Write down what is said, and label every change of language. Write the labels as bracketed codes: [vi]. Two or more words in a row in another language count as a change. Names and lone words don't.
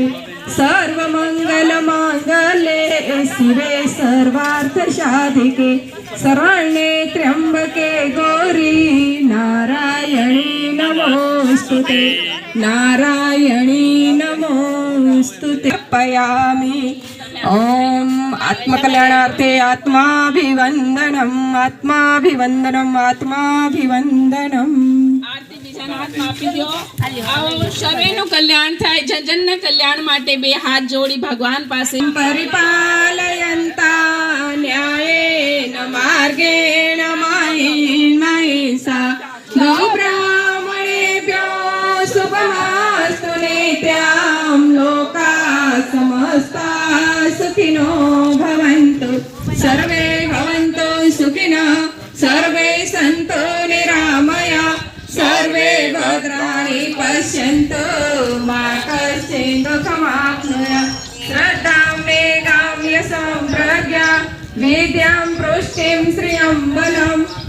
[sa] सर्वमङ्गलमाङ्गल्ये शिवे सर्वार्थसाधिके शरण्ये त्र्यम्बके गौरी नारायणी नमोस्तुते. नारायणी नमोस्तुते. अर्पयामि. ओम आत्मकल्याणार्थे आत्माभिवंदनम आत्माभिवंदनम आत्माभिवंदनम. [gu] આરતી બીજાના હાથમાં આપી દો. આવો સર્વેનું કલ્યાણ થાય. જનજનના કલ્યાણ માટે બે હાથ જોડી ભગવાન પાસે. [sa] પરિપાલયંતા न्यायेन मार्गेण मयि महिषा ब्राह्मणेभ्यो शुभमस्तु नित्यं लोकाः समस्ताः सुखिनो भवन्तु सर्वे भवन्तु सुखिनः सर्वे सन्तु निरामया सर्वे भद्राणि पश्यन्तु मा कश्चित् दुःखमाप्नुयात् श्रद्धां मेधां यशं प्रज्ञा विद्यां पुष्टिं श्रियं बलं